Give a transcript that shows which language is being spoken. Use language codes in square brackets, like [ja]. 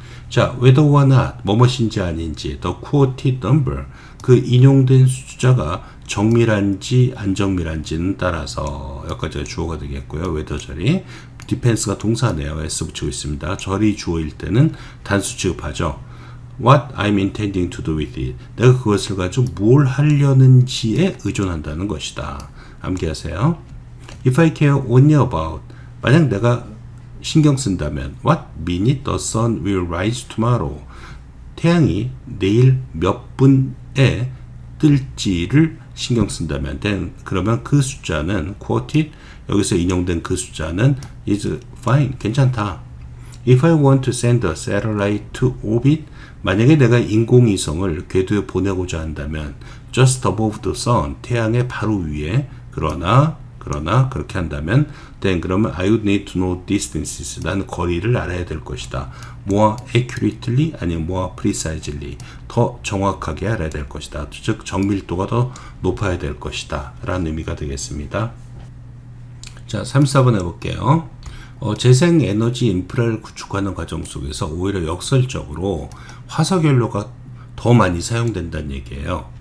[ko] 자, [en] whether or not [ko] 뭐뭇인지 아닌지 [en] the quoted number [ko] 그 인용된 숫자가 정밀한지 안 정밀한지는 따라서 여기까지가 주어가 되겠고요. whether 절이 defense가 동사네요. s 붙이고 있습니다. 절이 주어일 때는 단수 취급하죠. [en] What I'm intending to do with it. [ko] 내가 그것을 가지고 뭘 하려는지에 의존한다는 것이다. 암기하세요. [en] If I care only about [ko] 만약 내가 신경 쓴다면 [en] What minute the sun will rise tomorrow. [ko] 태양이 내일 몇 분에 뜰지를 신경 쓴다면 then 그러면 그 숫자는 quoted 여기서 인용된 그 숫자는 [en] is fine. [ko] 괜찮다. [en] If I want to send a satellite to orbit [ko] 만약에 내가 인공위성을 궤도에 보내고자 한다면 [en] just above the sun [ko] 태양의 바로 위에 그러나 그렇게 한다면 [en] then 그러면 I would need to know distances [ko] 나는 거리를 알아야 될 것이다. more accurately 아니면 more precisely 더 정확하게 알아야 될 것이다. 즉 정밀도가 더 높아야 될 것이다 라는 의미가 되겠습니다. 자 34번 해볼게요. 재생에너지 인프라를 구축하는 과정 속에서 오히려 역설적으로 화석연료가 더 많이 사용된다는 얘기예요.